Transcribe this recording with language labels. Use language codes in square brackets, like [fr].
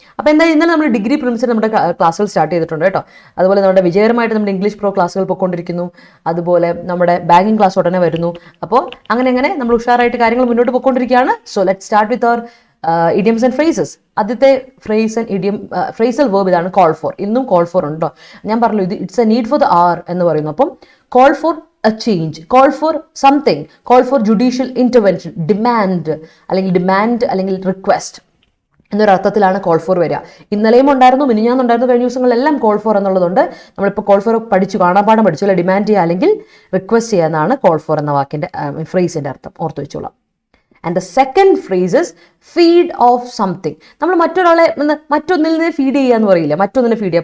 [ml] അപ്പോൾ എന്തായാലും ഇന്നലെ നമ്മൾ ഡിഗ്രി പ്രിലിംസിന് നമ്മുടെ ക്ലാസ്സുകൾ സ്റ്റാർട്ട് ചെയ്തിട്ടുണ്ട് കേട്ടോ. അതുപോലെ നമ്മുടെ വിജയകരമായിട്ട് നമ്മുടെ ഇംഗ്ലീഷ് പ്രോ ക്ലാസ്സുകൾ പൊയ്ക്കൊണ്ടിരിക്കുന്നു. അതുപോലെ നമ്മുടെ ബാങ്കിങ് ക്ലാസ് ഉടനെ വരുന്നു. അപ്പോൾ അങ്ങനെ നമ്മൾ ഉഷാറായിട്ട് കാര്യങ്ങൾ മുന്നോട്ട് പോയിക്കൊണ്ടിരിക്കുകയാണ്. [en] So let start with our idioms and phrases. [ml] ആദ്യത്തെ phrase and idiom phrasal verb ഇതാണ്, കോൾ ഫോർ. ഇന്നും കോൾ ഫോർ ഉണ്ട് കേട്ടോ. ഞാൻ പറഞ്ഞു ഇത് [en] it's a need for the hour [ml] എന്ന് പറയുന്നു. അപ്പം [en] call for a change, call for something, call for judicial intervention, [ml] demand അല്ലെങ്കിൽ റിക്വസ്റ്റ് എന്നൊരർത്ഥത്തിലാണ് കോൾ ഫോർ വരിക. ഇന്നലെയും ഉണ്ടായിരുന്നു, മിനിഞ്ഞാന്നുണ്ടായിരുന്നു, കഴിഞ്ഞ ദിവസങ്ങളിലെല്ലാം കോൾ ഫോർ എന്നുള്ളതുണ്ട്. നമ്മളിപ്പോൾ കോൾ ഫോർ പഠിച്ചു, കാണാപാഠം പഠിച്ചു അല്ലെ. ഡിമാൻഡ് ചെയ്യുക അല്ലെങ്കിൽ റിക്വസ്റ്റ് ചെയ്യുക എന്നാണ് കോൾ ഫോർ എന്ന വാക്കിൻ്റെ ഫ്രേസിൻ്റെ അർത്ഥം. ഓർത്ത് വെച്ചോളാം. [en] And the second phrase is feed of something. [ml] നമ്മൾ മറ്റൊന്നിൽ നിന്ന് ഫീഡ് ചെയ്യുക എന്ന് പറയില്ല, മറ്റൊന്നിനെ ഫീഡ് ചെയ്യുക.